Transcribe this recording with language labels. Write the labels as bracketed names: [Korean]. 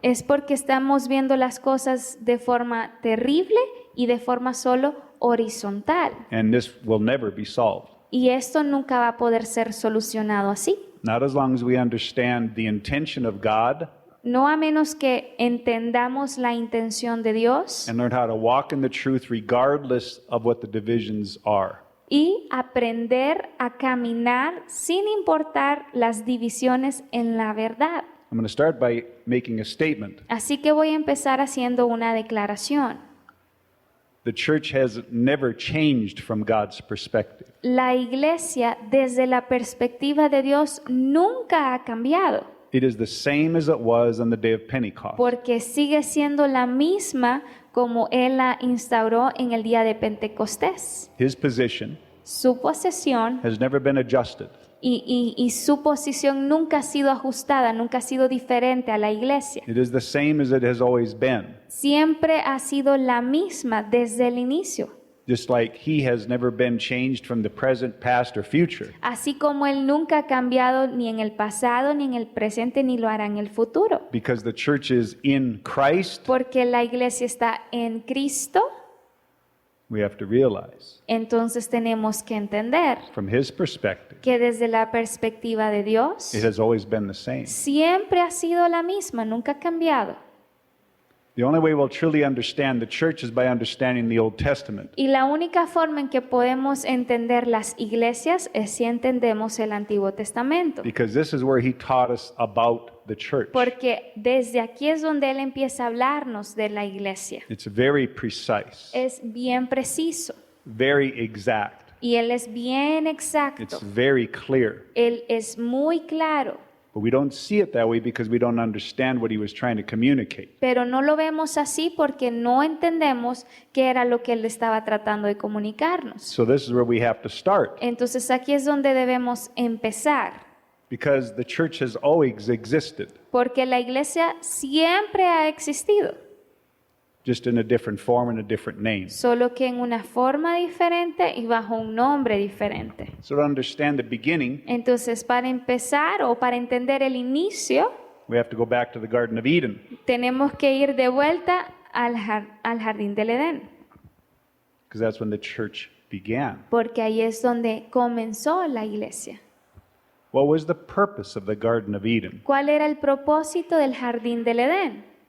[Spanish] Es porque estamos viendo las cosas de forma terrible y de forma solo horizontal. [English] And this will never be solved. [Spanish] Y esto nunca va a poder ser solucionado así. [English] Not as long as we understand the intention of God [Spanish] No a menos que entendamos la intención de Dios [English] and learn how to walk in the truth regardless of what the divisions are. [Spanish] y aprender a caminar sin importar las divisiones en la verdad. [English] I'm going to start by making a statement. [Spanish] Así que voy a empezar haciendo una declaración. [English] The church has never changed from God's perspective. [Spanish] La iglesia, desde la perspectiva de Dios, nunca ha cambiado, [English] It is the same as it was on the day of Pentecost. [Spanish] porque sigue siendo la misma como Él la instauró en el día de Pentecostés. [English] His position [Spanish] Su posesión [English] has never been adjusted. [Spanish] y su posición nunca ha sido ajustada, nunca ha sido diferente a la iglesia. [English] It is the same as it has always been. [Spanish] Siempre ha sido la misma desde el inicio. [English] Just like he has never been changed from the present, past, or future. [Spanish] Así como Él nunca ha cambiado ni en el pasado, ni en el presente, ni lo hará en el futuro. [English] Because the church is in Christ, [Spanish] Porque la iglesia está en Cristo, [English] we have to realize [Spanish] entonces tenemos que entender [English] from his perspective, [Spanish] que desde la perspectiva de Dios, [English] it has always been the same. [Spanish] siempre ha sido la misma, nunca ha cambiado. [English] The only way we'll truly understand the church is by understanding the Old Testament. [Spanish] Y la única forma en que podemos entender las iglesias es si entendemos el Antiguo Testamento. [English] Because this is where he taught us about the church. [Spanish] Porque desde aquí es donde Él empieza a hablarnos de la iglesia. [English] It's very precise, [Spanish] Es bien preciso [English] very exact. [Spanish] y Él es bien [English] It's [Spanish] exacto. [English] very clear. [Spanish] Él es muy claro, [English] But we don't see it that way because we don't understand what he was trying to communicate. [Spanish] pero no lo vemos así porque no entendemos qué era lo que Él estaba tratando de comunicarnos. [English] So this is where we have to start. [Spanish] Entonces aquí es donde debemos empezar, [English] Because the church has always existed, [Spanish] porque la iglesia siempre ha existido, [English] just in a different form and a different name. [Spanish] solo que en una forma diferente y bajo un nombre diferente. [English] So to understand the beginning, [Spanish] Entonces, para empezar o para entender el inicio, [English] we have to go back to the Garden of Eden. [Spanish] tenemos que ir de vuelta al jardín del Edén, [English] Because that's when the church began. [Spanish] porque ahí es donde comenzó la iglesia. [English] What was the purpose of the Garden of Eden? [Spanish] ¿Cuál era el propósito del jardín del Edén?